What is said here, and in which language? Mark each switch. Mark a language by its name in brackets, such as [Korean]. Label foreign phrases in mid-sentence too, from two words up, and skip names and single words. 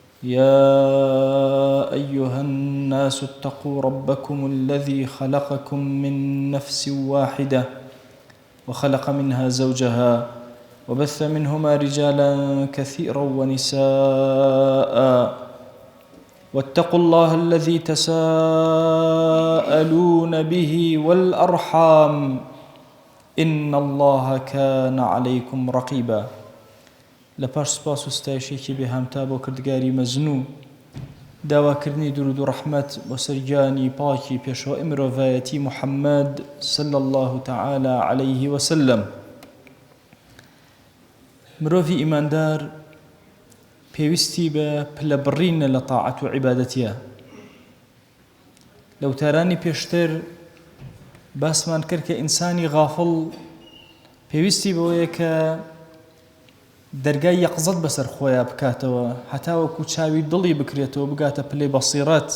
[Arabic] يا أيها الناس اتقوا ربكم الذي خلقكم من نفس واحدة وخلق منها زوجها وبث منهما رجالا كثيرا ونساء واتقوا الله الذي تساءلون به والأرحام إن الله كان عليكم رقيبا. [Central Kurdish] لپاش سپاس و ستایشێکی بێهامتا بۆ کردگاری مەزنوو داواکردنی درود و ڕەحمەت بۆ سەرگیانی پاکی پێشەوەی مرۆڤایەتی محەممەد [Arabic] صلی الله تعالى عليه وسلم. [Central Kurdish] مرۆڤی ئیماندار پێویستی بە پلەبڕینە لە تاعەت و عیبادەتیە. لەو تارانی پێشتر باسمان کرد کە ئینسانی غافڵ پێویستی بەوەیە کە دەرگای یەقزەت بەسەر خۆیان بکاتەوە، هەتا وەکو چاوی دڵی بکرێتەوە بگاتە پلەی بەسیرەت.